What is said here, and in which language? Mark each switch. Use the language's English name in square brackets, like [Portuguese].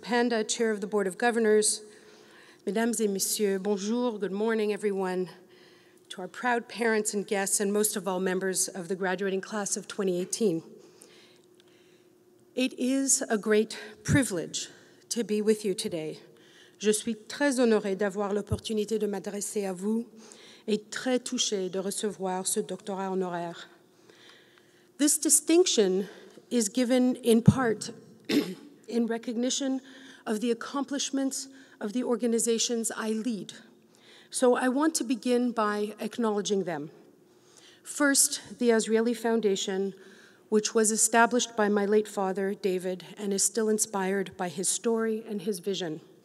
[English] Panda, Chair of the Board of Governors, [French] Mesdames et Messieurs, bonjour, [English] good morning, everyone, to our proud parents and guests, and most of all, members of the graduating class of 2018. It is a great privilege to be with you today. [French] Je suis très honorée d'avoir l'opportunité de m'adresser à vous et très touchée de recevoir ce doctorat honoraire. [English] This distinction is given in part in recognition of the accomplishments of the organizations I lead, So I want to begin by acknowledging them. First, the Azrieli Foundation, which was established by my late father, David, and is still inspired by his story and his vision.